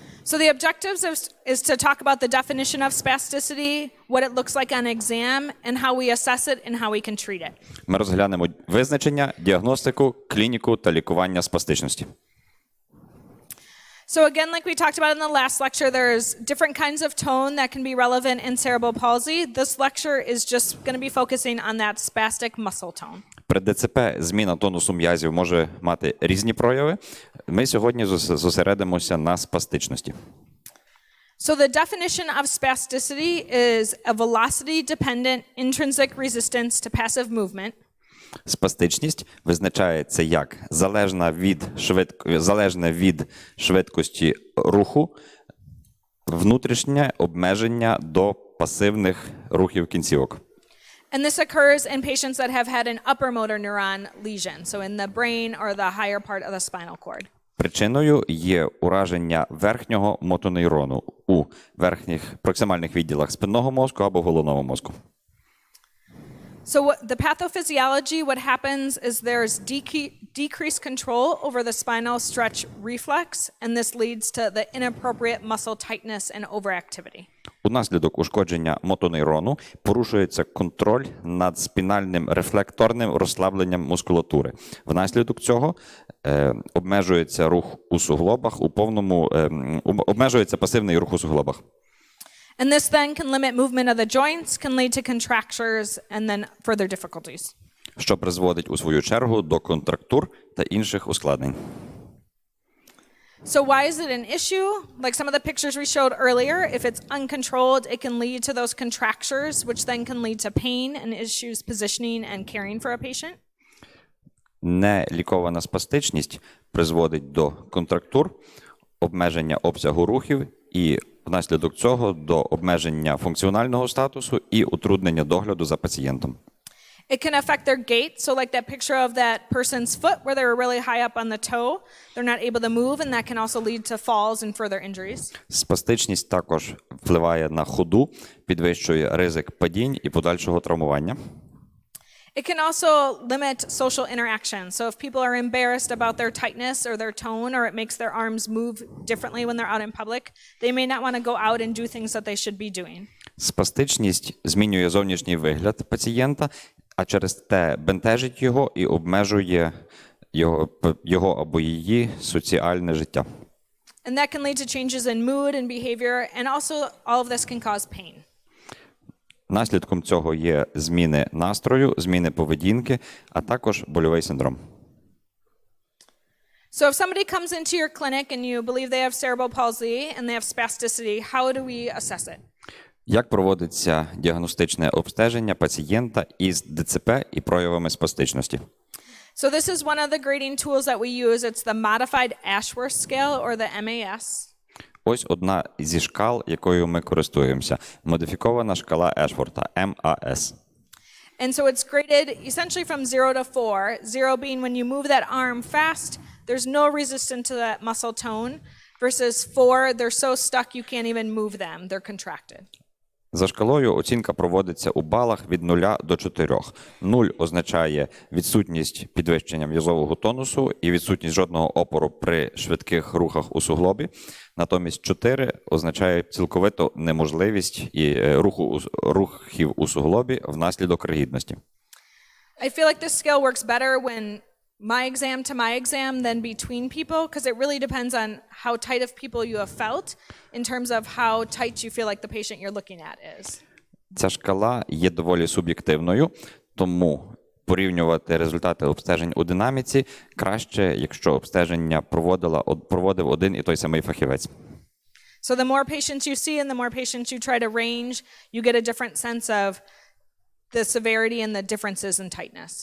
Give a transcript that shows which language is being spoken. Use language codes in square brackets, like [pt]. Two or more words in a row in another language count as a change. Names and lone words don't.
[en] So the objectives is to talk about the definition of spasticity, what it looks like on exam, and how we assess it and how we can treat it. [uk] Ми розглянемо визначення, діагностику, клініку та лікування спастичності. [en] So again, like we talked about in the last lecture, there's different kinds of tone that can be relevant in cerebral palsy. This lecture is just going to be focusing on that spastic muscle tone. [uk] При ДЦП зміна тонусу м'язів може мати різні прояви. Ми сьогодні зосередимося на спастичності. [en] So the definition of spasticity is a velocity-dependent intrinsic resistance to passive movement. [uk] Спастичність визначається як залежне від швидкості руху, внутрішнє обмеження до пасивних рухів кінцівок. [en] And this occurs in patients that have had an upper motor neuron lesion, so in the brain or the higher part of the spinal cord. [uk] Причиною є ураження верхнього мотонейрону у верхніх проксимальних відділах спинного мозку або головного мозку. [en] So the pathophysiology, what happens is there's decreased control over the spinal stretch reflex, and this leads to the inappropriate muscle tightness and overactivity. [uk] Унаслідок ушкодження мотонейрону порушується контроль над спінальним рефлекторним розслабленням мускулатури. Внаслідок цього обмежується рух у суглобах обмежується пасивний рух у суглобах. [en] And this then can limit movement of the joints, can lead to contractures and then further difficulties. [uk] Що призводить у свою чергу до контрактур та інших ускладнень. [en] So why is it an issue? Like some of the pictures we showed earlier, if it's uncontrolled, it can lead to those contractures, which then can lead to pain and issues positioning and caring for a patient. [uk] Нелікована спастичність призводить до контрактур, обмеження обсягу рухів і внаслідок цього до обмеження функціонального статусу і утруднення догляду за пацієнтом. [en] It can affect their gait. So like that picture of that person's foot where they were really high up on the toe, they're not able to move, and that can also lead to falls and further injuries. [uk] Спастичність також впливає на ходу, підвищує ризик падінь і подальшого травмування. [en] It can also limit social interaction. So if people are embarrassed about their tightness or their tone, or it makes their arms move differently when they're out in public, they may not want to go out and do things that they should be doing. [uk] Спастичність змінює зовнішній вигляд пацієнта, а через те бентежить його і обмежує його або її соціальне життя. [en] And that can lead to changes in mood and behavior, and also all of this can cause pain. [uk] Наслідком цього є зміни настрою, зміни поведінки, а також больовий синдром. [en] So if somebody comes into your clinic and you believe they have cerebral palsy and they have spasticity, how do we assess it? [uk] Як проводиться діагностичне обстеження пацієнта із ДЦП і проявами спастичності? [en] So this is one of the grading tools that we use. It's the modified Ashworth scale, or the MAS. [uk] Ось одна зі шкал, якою ми користуємося. Модифікована шкала Ешворта, МАС. [en] And so it's graded essentially from 0 to 4. 0 being when you move that arm fast, there's no resistance to that muscle tone, versus 4, they're so stuck you can't even move them. They're contracted. [uk] За шкалою оцінка проводиться у балах від 0 до 4. 0 означає відсутність підвищення м'язового тонусу і відсутність жодного опору при швидких рухах у суглобі. Натомість 4 означає цілковиту неможливість і рухів у суглобі внаслідок ригідності. [en] I feel like this scale works better when my exam than between people, because it really depends on how tight of people you have felt in terms of how tight you feel like the patient you're looking at is. [uk] Ця шкала є доволі суб'єктивною, тому порівнювати результати обстежень у динаміці краще, якщо обстеження проводив один і той самий фахівець. [en] So the more patients you see and the more patients you try to range, you get a different sense of the severity and the differences in tightness.